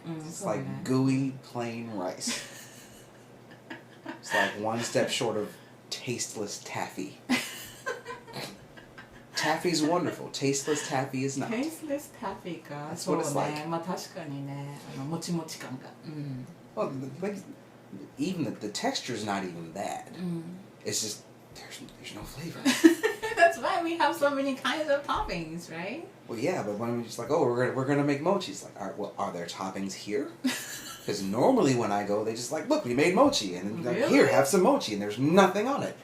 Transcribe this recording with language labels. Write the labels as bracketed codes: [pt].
[en] it's like gooey plain rice. It's like one step short of tasteless taffy. Taffy's wonderful. Tasteless taffy is not. Tasteless taffy か。 That's what it's like. [ja] まあ確かにね、もちもち感が。 [en] Well, like even the texture's not even bad. It's just there's no flavor. That's why we have so many kinds of toppings, right? Well, yeah, but when we're just like, we're gonna make mochi, it's like, all right, well, are there toppings here? Because normally when I go, they just like, look, we made mochi, and then like, here, have some mochi, and there's nothing on it.